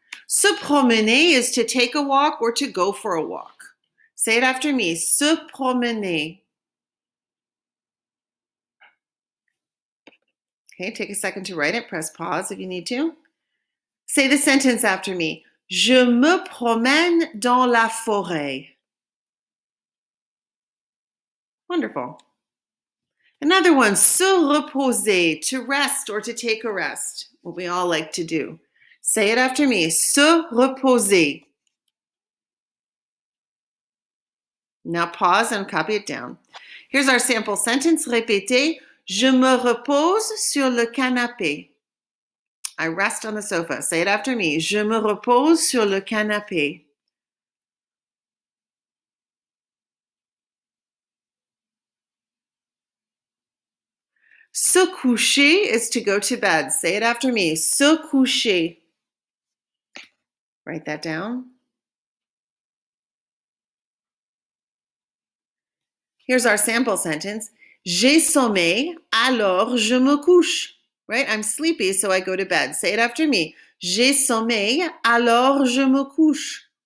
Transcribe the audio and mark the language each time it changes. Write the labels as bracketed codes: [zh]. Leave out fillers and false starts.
[en] Se promener is to take a walk or to go for a walk. Say it after me. [fr] Se promener. [en] Okay, take a second to write it. Press pause if you need to. Say the sentence after me. [fr] Je me promène dans la forêt. [en] Wonderful. Another one, se reposer, to rest or to take a rest, what we all like to do. Say it after me. [fr] Se reposer. [en] Now pause and copy it down. Here's our sample sentence. [fr] Répétez. Je me repose sur le canapé. [en] I rest on the sofa. Say it after me. [fr] Je me repose sur le canapé. [en] Se coucher is to go to bed. Say it after me. Se coucher. Write that down. Here's our sample sentence. [fr] J'ai sommeil, alors je me couche. Right? [en] I'm sleepy, so I go to bed. Say it after me. [fr] J'ai sommeil, alors je me couche.